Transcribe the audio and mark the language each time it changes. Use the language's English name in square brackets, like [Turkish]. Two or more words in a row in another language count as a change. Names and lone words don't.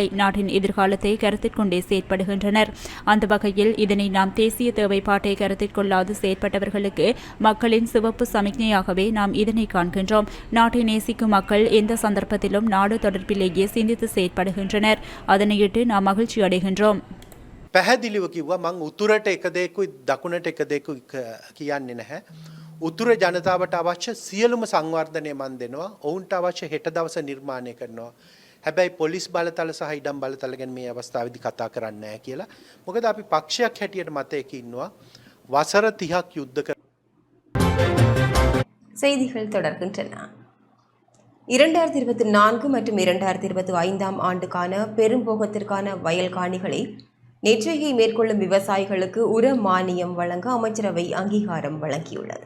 [Tamil] நாட்டின் எதிர்காலத்தை கருத்தில் கொண்டே செயற்படுகின்றனர். அந்த வகையில் இதனை நாம் தேசிய தேவைப்பாட்டை கருத்தில் கொள்ளாது செயற்பட்டவர்களுக்கு மக்களின் சிவப்பு சமிக்ஞையாகவே நாம் இதனை காண்கின்றோம். நாட்டை நேசிக்கும் மக்கள் எந்த சந்தர்ப்பத்திலும் நாடு தொடர்பிலேயே சிந்தித்து செயற்படுகின்றனர். அதனையிட்டு நாம் மகிழ்ச்சி அடைகின்றோம். [Sinhala] පැහැදිලිව කිව්වා මං උතුරට එක දෙයකුයි දකුණට එක දෙයකුයි කියන්නේ නැහැ. උතුර ජනතාවට අවශ්‍ය සියලුම සංවර්ධනය මන් දෙනවා. ඔවුන්ට අවශ්‍ය හෙට දවස නිර්මාණය කරනවා. හැබැයි පොලිස් බලතල සහ ඉඩම් බලතල ගැන මේ අවස්ථාවේදී කතා කරන්නේ නැහැ කියලා. මොකද අපි පක්ෂයක් හැටියට මතයක ඉන්නවා. වසර 30ක් යුද්ධ කර [Tamil] செய்திகள் தொடர்கின்றன. 2024 மற்றும் 2025 ஆண்டுக்கான பெரும்போகத்திற்கான வயல் காணிகளை நெற்றையை மேற்கொள்ளும் விவசாயிகளுக்கு உர மானியம் வழங்க அமைச்சரவை அங்கீகாரம் வழங்கியுள்ளது.